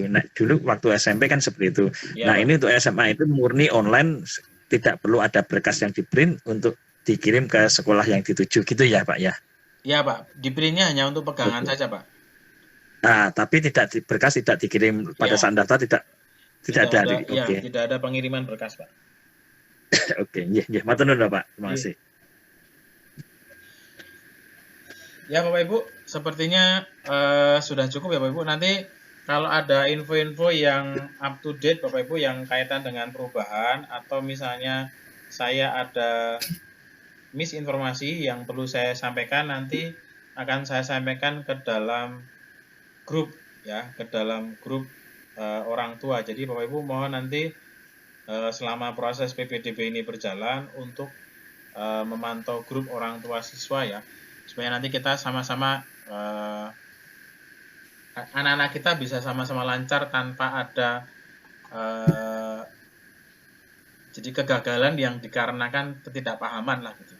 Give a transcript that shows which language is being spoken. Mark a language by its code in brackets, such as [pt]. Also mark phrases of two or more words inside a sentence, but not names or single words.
[id] Nah, dulu waktu SMP kan seperti itu. Nah, ini untuk SMA itu murni online, tidak perlu ada berkas yang di-print untuk dikirim ke sekolah yang dituju gitu ya, Pak ya. Iya, Pak. Di-printnya hanya untuk pegangan saja, Pak. Nah, tapi berkas tidak dikirim pada saat daftar, tidak ada. Oke. Tidak ada pengiriman berkas, Pak. Oke, [jv] nggih, matur nuwun, Pak. [id] Terima kasih. Ya, Bapak Ibu, sepertinya sudah cukup ya, Bapak Ibu. Nanti kalau ada info-info yang [en] up to date, [id] Bapak Ibu, yang kaitan dengan perubahan atau misalnya saya ada misinformasi yang perlu saya sampaikan, nanti akan saya sampaikan ke dalam grup ya, ke dalam grup orang tua. Jadi Bapak Ibu mohon nanti selama proses PPDB ini berjalan untuk memantau grup orang tua siswa ya, supaya nanti kita sama-sama anak-anak kita bisa sama-sama lancar tanpa ada jadi kegagalan yang dikarenakan ketidakpahaman lah gitu.